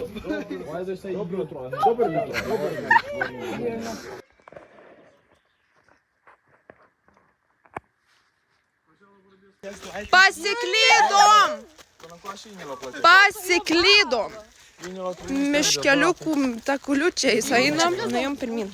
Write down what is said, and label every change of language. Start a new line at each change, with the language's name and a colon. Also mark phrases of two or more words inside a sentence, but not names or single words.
English: Why they say
Russian: доброе утро? Доброе утро.
Lithuanian: Pasiklydom! Pasiklydom! Miškeliukų takuliučiais einam, nuėjom pirmin.